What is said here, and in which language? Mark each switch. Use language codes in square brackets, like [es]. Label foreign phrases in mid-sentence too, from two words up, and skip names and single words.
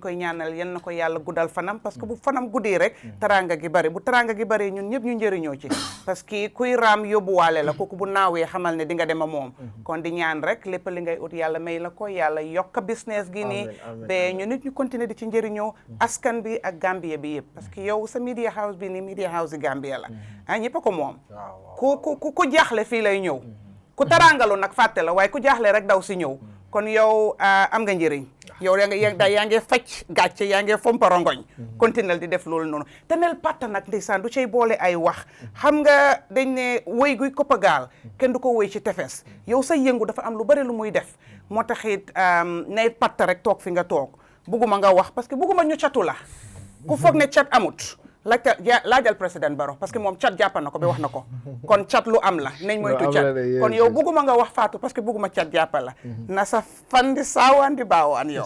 [wo] koy ñaanal yal na ko yàlla guddal fanam [fr] parce que [wo] bu fanam guddee rek taranga gi bari bu taranga gi bari ñun ñëpp ñu njëriñoo ci [fr] parce que [wo] kuy raam yóbbuwaale la kooku bu naawee xamal ne di nga dem a moom kon di ñaan rek lépp li ngay ut yàlla may la ko yàlla yokk business gi nii ba ñu nit ñu continuer di ci njëriñoo askan bi ak Gambia bi yëpp [fr] parce que [wo] yow sa [en] media house [wo] bi nii [en] media house [wo] yi Gambia la ñëpp a ko moom ku jaaxle fii lay ñëw ku tarangalu nag fàtte la waaye ku jaaxle rek daw si ñëw kon yow am nga njëriñ yow yaa ngi faj gàcce yaa ngi fomparongoñ continuel di def loolu noonu te nel patta nag ndeysaan du cay boole ay wax xam nga dañ ne wéy guy koppagaal kenn du ko wéy ci tefes yow sa yëngu dafa am lu bari lu muy def moo taxit nay patta rek toog fi nga toog bugguma nga wax [fr] parce que [wo] bugguma ñu catu la ku foog ne cat amut laajal président Barrow [fr] parce que [wo] moom cat jàppa na ko ba wax na ko kon cat lu am la nañ moytu cat kon yow bugguma nga wax Fatou [fr] parce que [wo] bugguma cat jàppa la na sa fandi saawaan di baawaan yow